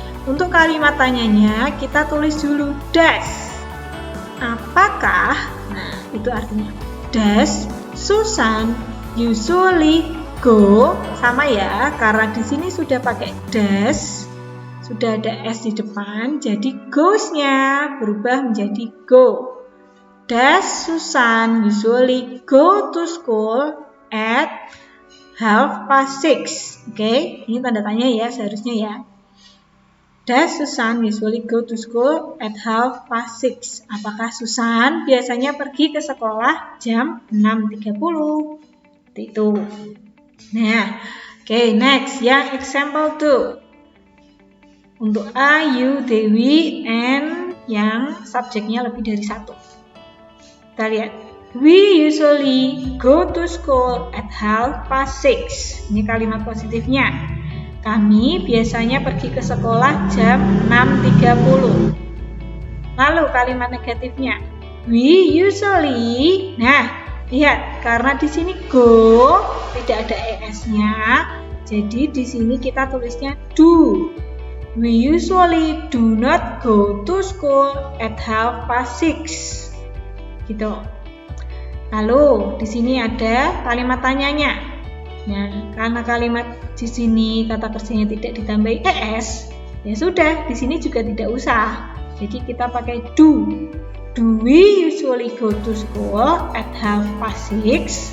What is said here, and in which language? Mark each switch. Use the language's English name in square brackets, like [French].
[Indonesian] Untuk kalimat tanyanya kita tulis dulu does. Apakah? Nah, itu artinya [English] does Susan usually go? [Indonesian] Sama ya, karena di sini sudah pakai does, sudah ada s di depan, jadi goes-nya berubah menjadi go. [English] Does Susan usually go to school at 6:30? [Indonesian] Oke, ini tanda tanya ya seharusnya ya. [English] Does Susan usually go to school at 6:30? [Indonesian] Apakah Susan biasanya pergi ke sekolah jam 6.30? Itu. Nah, oke, next ya, example 2. Untuk A, [English] you, Dewi, and [Indonesian] yang subjeknya lebih dari 1. Kita lihat. [English] We usually go to school at 6:30. [Indonesian] Ini kalimat positifnya. Kami biasanya pergi ke sekolah jam 6.30. Lalu kalimat negatifnya, [English] we usually. [Indonesian] Nah, lihat, karena di sini go tidak ada es-nya, jadi di sini kita tulisnya do. [English] We usually do not go to school at 6:30. [Indonesian] Gitu. Lalu di sini ada kalimat tanyanya. Nah, karena kalimat di sini kata kerjanya tidak ditambahi es, ya sudah, di sini juga tidak usah. Jadi kita pakai do. [English] Do we usually go to school at 6:30?